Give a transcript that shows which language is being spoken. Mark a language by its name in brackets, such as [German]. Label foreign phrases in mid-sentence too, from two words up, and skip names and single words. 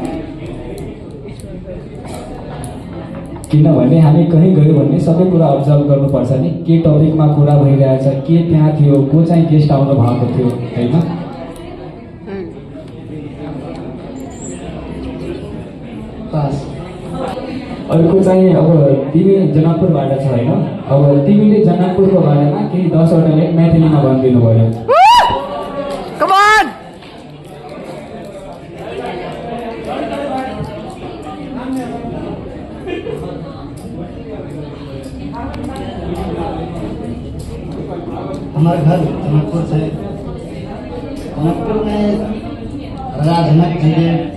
[Nepali] किनभने हामी कहीँ गयो भने सबै कुरा अब्जर्भ गर्नुपर्छ नि, के टपिकमा कुरा भइरहेछ, के त्यहाँ थियो, को चाहिँ गेस्ट आउनु भएको थियो होइन। अर्को चाहिँ अब तिमी जनकपुरबाट छ होइन, अब तिमीले जनकपुरको बारेमा केही 10वटा लाइक म्याथिलीमा भनिदिनु पर्यो। [Hindi] हमारे घर जनकपुर से, जनकपुर में राजा जनक जी के